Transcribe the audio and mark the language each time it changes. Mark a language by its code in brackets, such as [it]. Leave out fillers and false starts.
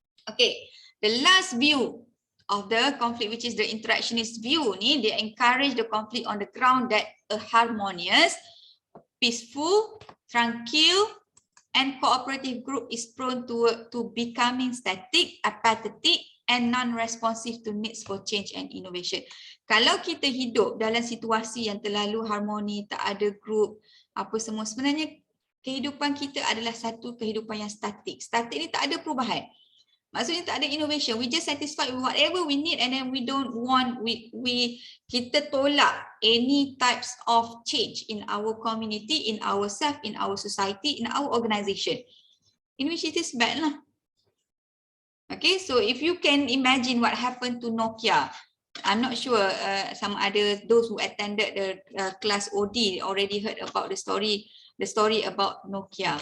[en] Okay, the last view of the conflict, which is the interactionist view ni, they encourage the conflict on the ground that a harmonious, peaceful, tranquil, and cooperative group is prone to becoming static, apathetic, and non-responsive to needs for change and innovation. [ms] Kalau kita hidup dalam situasi yang terlalu harmoni, tak ada group, apa semua, sebenarnya kehidupan kita adalah satu kehidupan yang statik. Statik ni tak ada perubahan. Maksudnya tak ada innovation. [en] We just satisfied with whatever we need and then we don't want, [ms] kita tolak [en] any types of change in our community, in ourselves, in our society, in our organisation. In which it is bad lah. Okay, so if you can imagine what happened to Nokia, I'm not sure some other those who attended the class OD already heard about the story about Nokia.